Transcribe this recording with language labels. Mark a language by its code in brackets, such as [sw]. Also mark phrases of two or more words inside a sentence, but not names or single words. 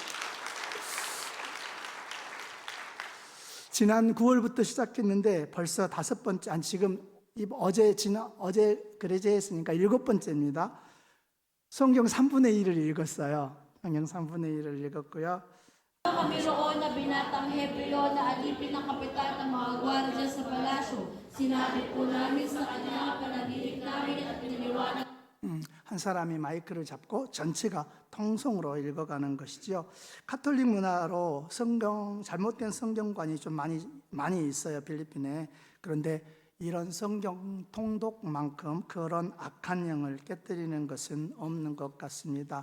[ko] 지난 9월부터 시작했는데 벌써 5번째, 지금 어제 그레제 했으니까 7번째입니다. 성경 3분의 1을 읽었어요. 성경 3분의 1을 읽었고요. [tl] Kami roon na binatang Hebreo na alipin ng kapitan ng mga gwardiya sa palasyo. Sinabi po namin sa kanya panaginip namin at piniliwanag. [ko] 한 사람이 마이크를 잡고 전체가 통성으로 읽어가는 것이죠. 카톨릭 문화로 잘못된 성경관이 좀 많이 있어요, 필리핀에. 그런데 이런 성경 통독만큼 그런 악한 영을 깨뜨리는 것은 없는 것 같습니다.